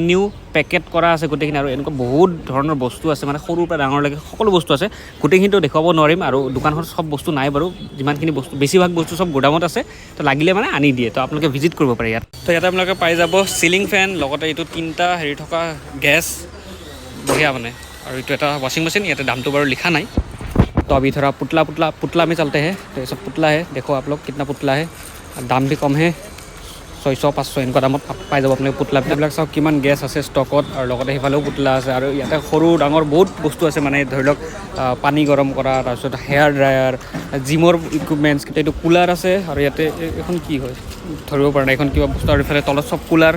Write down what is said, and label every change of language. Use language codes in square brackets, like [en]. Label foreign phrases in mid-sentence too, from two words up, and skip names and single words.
[en] new packet [as] কৰা আছে গোটেইখিনি আৰু এনেকুৱা বহুত ধৰণৰ বস্তু আছে মানে সৰুৰ পৰা ডাঙৰলৈকে সকলো বস্তু আছে গোটেইখিনিতো দেখুৱাব নোৱাৰিম আৰু দোকানখন চব বস্তু নাই বাৰু যিমানখিনি বস্তু বেছিভাগ বস্তু চব গোদামত আছে তো লাগিলে মানে আনি দিয়ে তো আপোনালোকে ভিজিট কৰিব পাৰে ইয়াত তো ইয়াতে আপোনালোকে পাই যাব [en] ceiling fan [as] লগতে এইটো 3টা হেৰি থকা গেছ বঢ়িয়া মানে আৰু এইটো এটা [en] washing machine [as] ইয়াতে দামটো বাৰু লিখা নাই [hi] तो अभी थोड़ा पुतला में चलते हैं तो ये सब पुतला है देखो आप लोग कितना पुतला है दाम भी कम है 600-500 [as] এনেকুৱা দামত পাই যাব আপোনালোকে পুতলাবিলাক চাওক কিমান গেছ আছে ষ্টকত আৰু লগতে সেইফালেও পুতলা আছে আৰু ইয়াতে সৰু ডাঙৰ বহুত বস্তু আছে মানে ধৰি লওক পানী গৰম কৰা তাৰপিছত [en] hair dryer [as] জিমৰ ইকুইপমেণ্টছ এইটো কুলাৰ আছে আৰু ইয়াতে এখন কি হয় ধৰিব পৰা নাই এখন কিবা বস্তু আৰু এইফালে তলত চব